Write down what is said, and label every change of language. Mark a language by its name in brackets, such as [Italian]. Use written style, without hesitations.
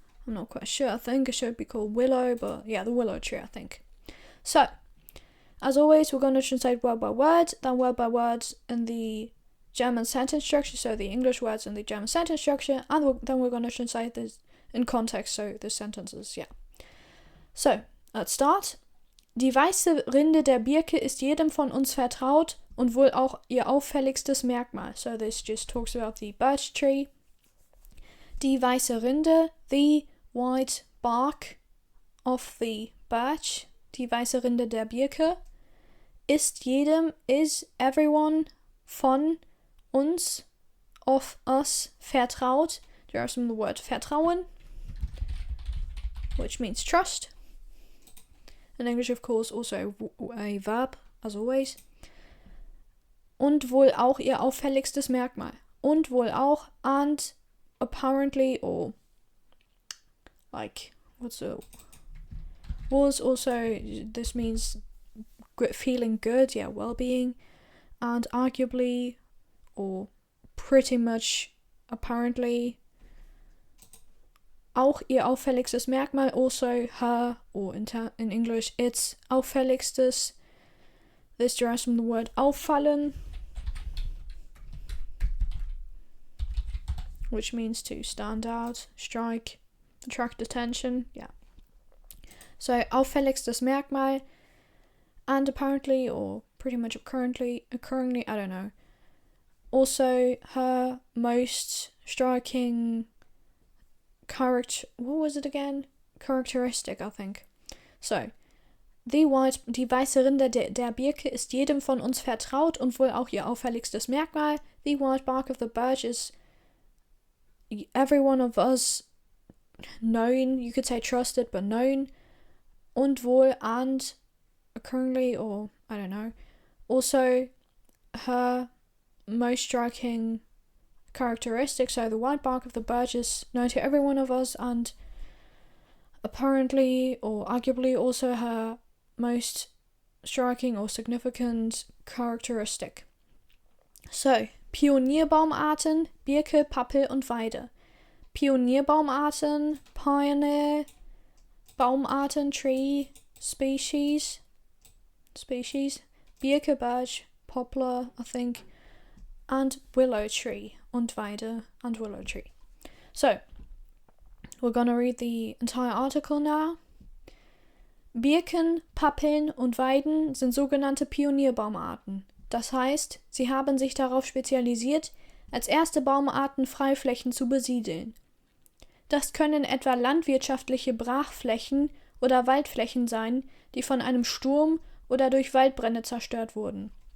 [English] I'm not quite sure. I think it should be called willow, but yeah, the willow tree, I think. So, as always, we're going to translate word by word, then word by word in the German sentence structure, so the English words in the German sentence structure, and then we're going to translate this in context, so the sentences, yeah. So, let's start. [German] Die weiße Rinde der Birke ist jedem von uns vertraut und wohl auch ihr auffälligstes Merkmal. [English] So this just talks about the birch tree. [German] Die weiße Rinde, [English] the white bark of the birch. Die weiße Rinde der Birke ist jedem, is everyone, von uns, of us, vertraut. There's the word vertrauen, which means trust. In English, of course, also a verb, as always. [German] Und wohl auch ihr auffälligstes Merkmal. Und wohl auch, [English] and apparently, or like, was also, this means feeling good, yeah, well-being, and arguably, or pretty much, apparently, [German] auch ihr auffälligstes Merkmal, [English] also her, or in English, its auffälligstes. This derives from the word auffallen, which means to stand out, strike, attract attention, yeah. So, [German] auffälligstes Merkmal, [English] and apparently, or pretty much currently, I don't know. Also, her most striking characteristic, I think. [German] So, die weiße Rinde der Birke ist jedem von uns vertraut und wohl auch ihr auffälligstes Merkmal. [English] The white bark of the birch is every one of us known, you could say trusted, but known. [German] Und wohl, [English] and currently, or I don't know, also her most striking characteristic, so the white bark of the birch is known to every one of us, and apparently or arguably also her most striking or significant characteristic. [German] So, Pionierbaumarten, Birke, Pappel und Weide. [English] Pionierbaumarten, Pionierbaumarten, tree, species, Birke, birch, poplar, I think, and willow tree, [German] und Weide, [English] and willow tree. So, we're going to read the entire article now. [German] Birken, Pappeln und Weiden sind sogenannte Pionierbaumarten. Das heißt, sie haben sich darauf spezialisiert, als erste Baumarten Freiflächen zu besiedeln. Das können etwa landwirtschaftliche Brachflächen oder Waldflächen sein, die von einem Sturm oder durch Waldbrände zerstört wurden.